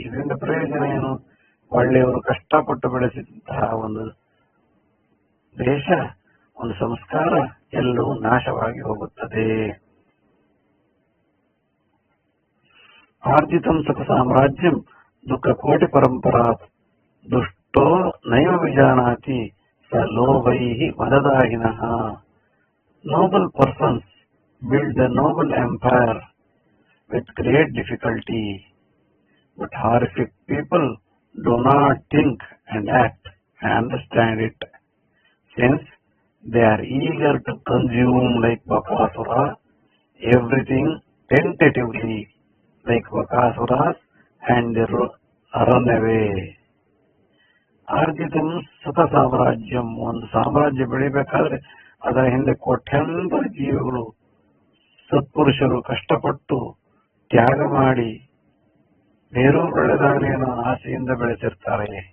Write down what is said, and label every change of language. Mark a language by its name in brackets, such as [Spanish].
[Kannada] ಇದರಿಂದ ಪ್ರಯೋಜನ ಏನು? ಒಳ್ಳೆಯವರು ಕಷ್ಟಪಟ್ಟು ಬೆಳೆಸಿದಂತಹ ಒಂದು ದೇಶ, ಒಂದು ಸಂಸ್ಕಾರ ಎಲ್ಲವೂ ನಾಶವಾಗಿ ಹೋಗುತ್ತದೆ. [Sanskrit] ಆರ್ಜಿತಂ ಸುಖ ಸಾಮ್ರಾಜ್ಯಂ ದುಃಖ ಕೋಟಿ ಪರಂಪರಾ, ದುಷ್ಟೋ ನೈವ ವಿಜಾನಾತಿ ಸ ಲೋಭೈಹಿ ಮದದಾಹಿನಃ. [English] Noble persons build the noble empire with great difficulty, but horrific people do not think and act and understand it, since they are eager to consume like Bakasura everything tentatively like Bakasuras and run away. [Sanskrit] ಆರ್ಜಿತಂ ಸುಖ ಸಾಮ್ರಾಜ್ಯಂ, [Kannada] ಒಂದು ಸಾಮ್ರಾಜ್ಯ ಬೆಳಿಬೇಕಾದ್ರೆ ಅದರ ಹಿಂದೆ ಕೋಟ್ಯಾಂತರ ಜೀವಿಗಳು, ಸತ್ಪುರುಷರು ಕಷ್ಟಪಟ್ಟು ತ್ಯಾಗ ಮಾಡಿ ಬೇರೂ ಬೆಳೆದಾಗಲೇ ಅನ್ನೋ ಆಸೆಯಿಂದ ಬೆಳೆಸಿರ್ತಾರೆ.